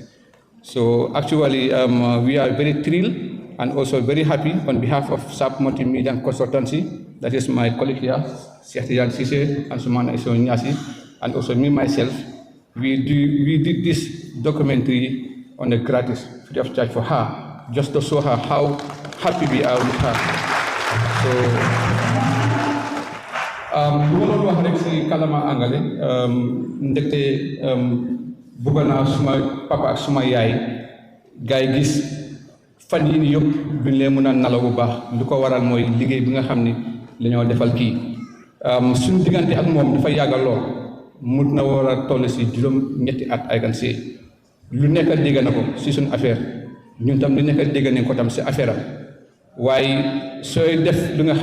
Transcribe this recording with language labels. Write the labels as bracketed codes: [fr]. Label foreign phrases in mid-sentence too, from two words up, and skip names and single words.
[en] So actually, we are very thrilled and also very happy on behalf of SAP Multimedia and Consultancy, that is my colleague here, Siatijan Sise and Sumana Isonyasi, and also me myself. We did this documentary on a gratis, free of charge for her, just to show her how happy we are with her. So, [wo] kalama angale, ndekte bëgg naa suma papa ak suma yaay gars yi gis fan yi ni yëpp duñ leen mën a nalaw bu baax li ko waral mooy liggéey bi nga xam ni la ñoo defal kii suñu diggante ak moom dafa yàggal lool mun na war a toll si juróom-ñetti at ay kan see lu nekk dégg na ko si suñu affaire ñun tam lu nekk dégg nañ ko tam si affaire am waaye sooy def li nga